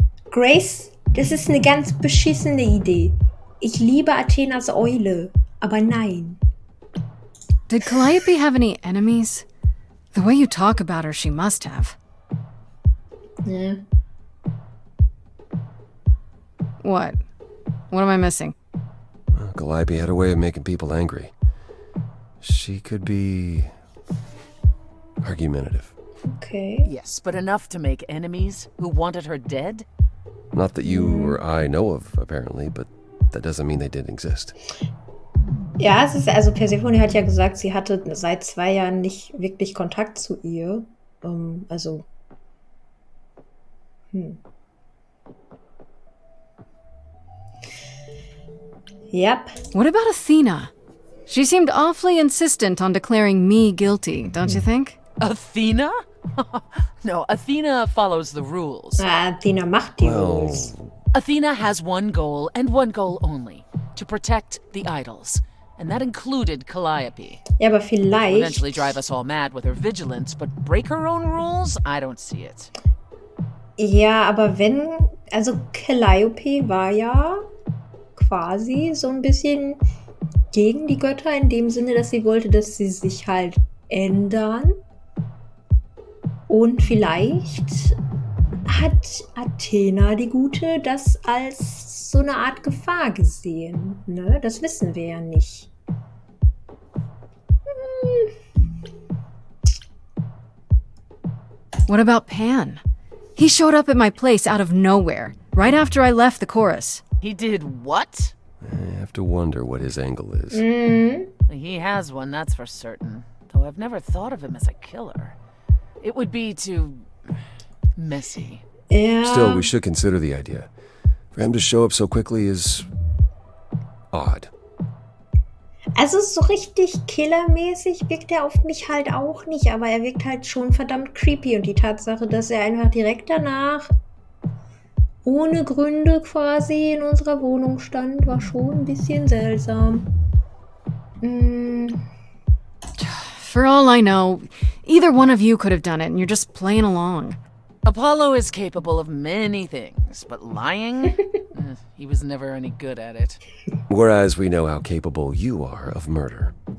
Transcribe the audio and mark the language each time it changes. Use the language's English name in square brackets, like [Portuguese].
[German] Grace, das ist eine ganz beschissene Idee. Ich liebe Athenas Eule, aber nein. [English] Did Calliope have any enemies? The way you talk about her, she must have. [German] Ja. [English] What? What am I missing? Calliope had a way of making people angry. She could be argumentative. Okay. Yes, but enough to make enemies who wanted her dead? Not that you or I know of, apparently, but that doesn't mean they didn't exist. [German] Ja, es ist, also Persephone hat ja gesagt, sie hatte seit 2 Jahren nicht wirklich Kontakt zu ihr. Also. [English] Yep. What about Athena? She seemed awfully insistent on declaring me guilty, don't you think? Athena? No, Athena follows the rules. [German] Athena macht die Rules. [English] Athena has one goal and one goal only: to protect the idols. And that included Calliope. [German] Ja, aber [English] She'll [German] vielleicht. [English] eventually drive us all mad with her vigilance, but break her own rules? I don't see it. [German] Ja, aber wenn. Also Calliope war ja quasi so ein bisschen gegen die Götter, in dem Sinne, dass sie wollte, dass sie sich halt ändern. Und vielleicht hat Athena die Gute das als so eine Art Gefahr gesehen. Ne? Das wissen wir ja nicht. [English] What about Pan? He showed up at my place out of nowhere, right after I left the chorus. He did what? I have to wonder what his angle is. He has one, that's for certain. Though I've never thought of him as a killer. It would be too messy. [German] Ja. [English] Still, we should consider the idea. For him to show up so quickly is odd. [German] Also so richtig killermäßig wirkt er auf mich halt auch nicht, aber er wirkt halt schon verdammt creepy. Und die Tatsache, dass er einfach direkt danach ohne Gründe quasi in unserer Wohnung stand, war schon ein bisschen seltsam. [English] For all I know, either one of you could have done it and you're just playing along. Apollo is capable of many things, but lying? He was never any good at it. Whereas we know how capable you are of murder.